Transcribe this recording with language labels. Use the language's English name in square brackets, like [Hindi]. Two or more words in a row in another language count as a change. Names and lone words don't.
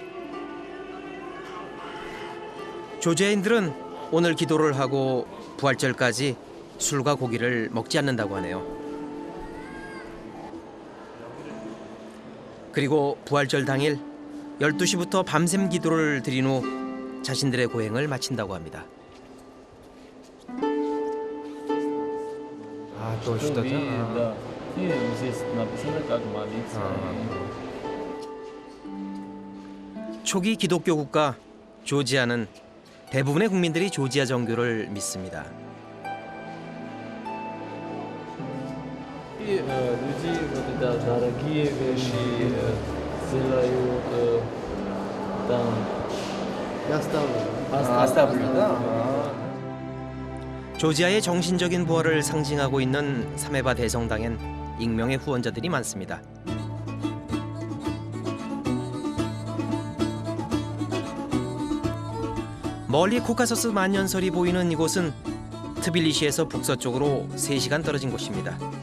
[Korean] 조지아인들은 오늘 기도를 하고 부활절까지 술과 고기를 먹지 않는다고 하네요. 그리고 부활절 당일 12시부터 밤샘 기도를 드린 후 자신들의 고행을 마친다고 합니다. 아, 또 что-то. 초기 기독교 국가 조지아는 대부분의 국민들이 조지아 정교를 믿습니다. [Russian] Люди вот это дорогие вещи делают там. 아스타블. [Korean] 조지아의 정신적인 부활을 상징하고 있는 사메바 대성당엔 익명의 후원자들이 많습니다. 멀리 코카서스 만년설이 보이는 이곳은 트빌리시에서 북서쪽으로 3시간 떨어진 곳입니다.